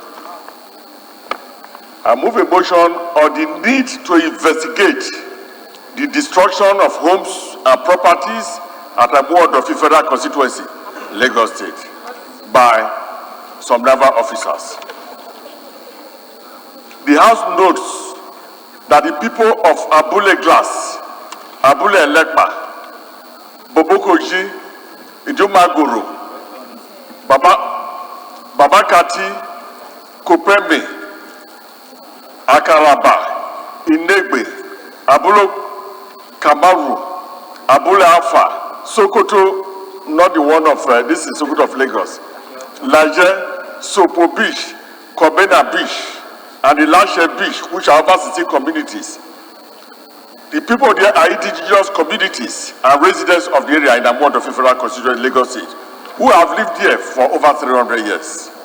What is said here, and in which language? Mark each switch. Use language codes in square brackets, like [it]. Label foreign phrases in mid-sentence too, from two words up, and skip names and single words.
[en] I move a motion on the need to investigate the destruction of homes and properties at Amuodofi Federal Constituency, Lagos State, by some naval officers. The House notes that the people of Abule Glass, Abule Elekpa, Bobokoji, Idumagoro, Babakati, Kopembe, Akaraba, Inegbe, Abulo Kamaru, Abule Alpha, Sokoto, not the one of, this is Sokoto of Lagos, Laje, Sopo Beach, Kobena Beach, and the Lashe Beach, which are over 60 communities. The people there are indigenous communities and residents of the area in Amuodofi Federal Constituency, Lagos State, who have lived there for over 300 years.